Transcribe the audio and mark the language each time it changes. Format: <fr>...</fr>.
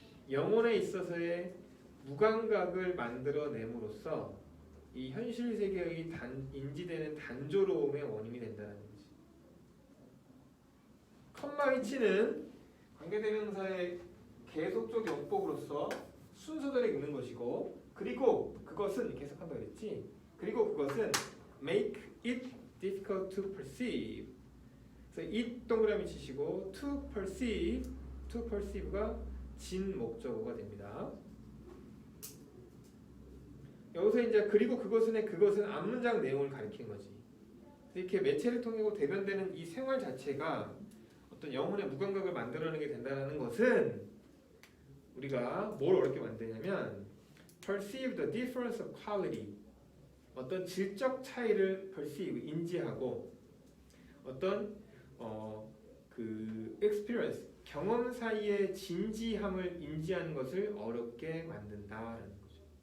<ko>영혼에 있어서의 무감각을 만들어냄으로써 이 현실 세계의 인지되는 단조로움의 원인이 된다는 거지. 컴마 위치는 관계대명사의 계속적 용법으로서 순서대로 읽는 것이고, 그리고 그것은 이렇게 해석한다 그랬지. 그리고 그것은</ko> <en>make it difficult to perceive.</en> <ko>그래서 it 동그라미 치시고 to perceive가 진 목적어가 됩니다. 여기서 이제 그리고 그것은 앞문장 내용을 가리키는 거지. 이렇게 매체를 통해 대변되는 이 생활 자체가 어떤 영혼의 무감각을 만들어내게 된다는 것은 우리가 뭘 어렵게 만드냐면</ko> <en>perceive the difference of quality,</en> <ko>어떤 질적 차이를 perceive, 인지하고 어떤 그 experience, 경험 사이의 진지함을 인지하는 것을 어렵게 만든다라는 거죠.</ko>